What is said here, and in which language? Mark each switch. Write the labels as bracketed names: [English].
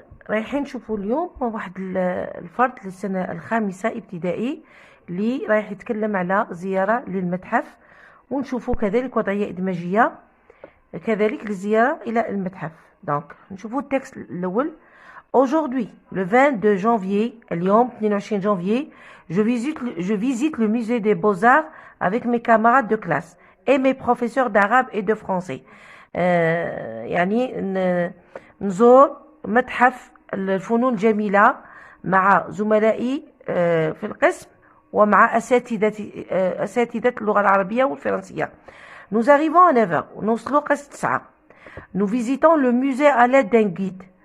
[Arabic] رايحين نشوفوا اليوم واحد الفرد للسنة الخامسة ابتدائي اللي رايح يتكلم على زيارة للمتحف، ونشوفوا كذلك وضعية إدماجية كذلك للزيارة إلى المتحف. دونك نشوفوا التكست الأول. [French] Aujourd'hui, le 22 janvier, [Arabic] اليوم [French] 22 janvier, je visite le musée des Beaux-Arts avec mes camarades de classe et mes professeurs d'arabe et de français. [Arabic] يعني نزور متحف الفنون الجميلة مع زملائي في القسم ومع أساتذة اللغة العربية والفرنسية. [French] Nous arrivons à 9h. [Arabic] نوصلوا قسم 9. [French] Nous visitons le musée à l'aide d'un guide.